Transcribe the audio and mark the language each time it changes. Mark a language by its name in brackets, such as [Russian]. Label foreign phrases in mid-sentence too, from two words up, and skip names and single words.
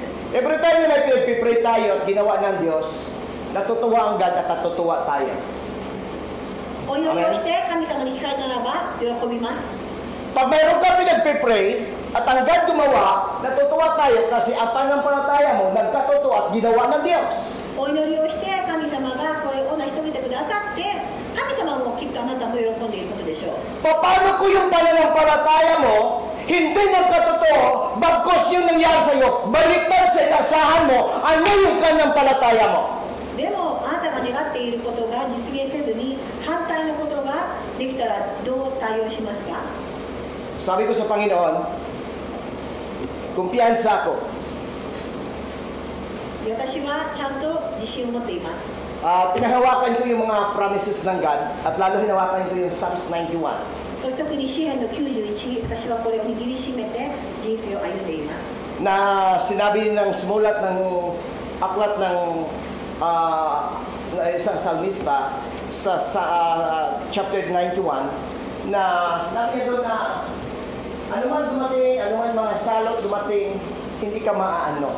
[English] Every time [Filipino] na may pinagpipray tayo at ginawa ng Diyos, natutuwa ang God at natutuwa tayo. [Japanese] お祈りをして神様に聞かれたならば喜びます。 [Filipino] Pag mayroon ka pinagpipray at ang God gumawa, natutuwa tayo kasi ang pananampalataya mo nagkatotoo at ginawa ng Diyos. [Japanese] お祈りをして神様がこれを成し遂げてくださって神様もきっとあなたも喜んでいることでしょう。 [Filipino] Paano ko yung pananampalataya mo hindi nagkatotoo bagkos yung nangyari sa iyo? Baliktad sa inasahan mo, ano yung pananampalataya mo? [Japanese] でもあなたが願っていることが実現せずに反対のことができたらどう対応しますか。 [Filipino] Sabi ko sa Panginoon, kumpiyansa ako. [Japanese] 私はちゃんと自信を持っています。 [Filipino] Pinahawakan ko yung mga promises ng God at lalo hinawakan ko yung Psalms 91. [Japanese] そして特に詩篇の91、私はこれを握りしめて人生を歩んでいます。 [Filipino] Na sinabi ng sumulat ng aklat ng isang salmista sa chapter 91 na sinabi niya doon na anuman dumating, anuman mga salot dumating, hindi ka maaano.